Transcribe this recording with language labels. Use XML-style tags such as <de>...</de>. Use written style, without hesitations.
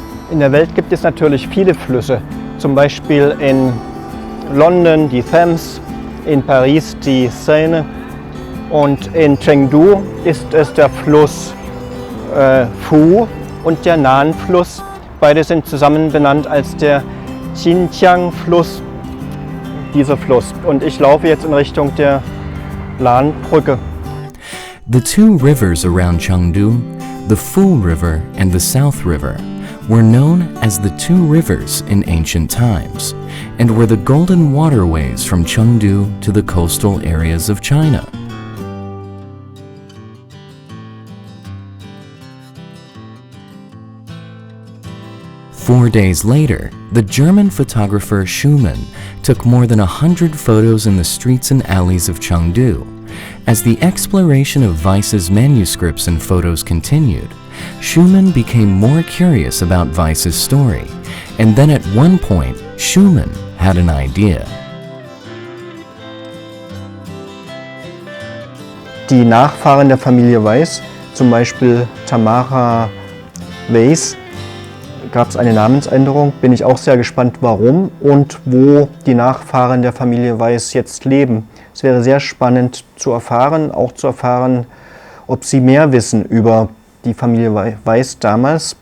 <de>In der Welt gibt es natürlich viele Flüsse, zum Beispiel in London die Thames, in Paris die Seine und in Chengdu ist es der Fluss Fu und der Nan-Fluss. Beide sind zusammen benannt als der Xinjiang-Fluss, dieser Fluss. Und ich laufe jetzt in Richtung der Lan-Brücke.</de> <en>The two rivers around Chengdu, the Fu River and the South River, were known as the two rivers in ancient times and were the golden waterways from Chengdu to the coastal areas of China. Four days later, the German photographer Schumann took more than 100 photos in the streets and alleys of Chengdu. As the exploration of Weiss's manuscripts and photos continued, Schumann became more curious about Weiss's story, and then at one point, Schumann had an idea.</en> <de>Die Nachfahren der Familie Weiss, zum Beispiel Tamara Weiss, gab es eine Namensänderung, bin ich auch sehr gespannt, warum und wo die Nachfahren der Familie Weiss jetzt leben. Es wäre sehr spannend zu erfahren, auch zu erfahren, ob sie mehr wissen über die Familie Weiss damals.</de>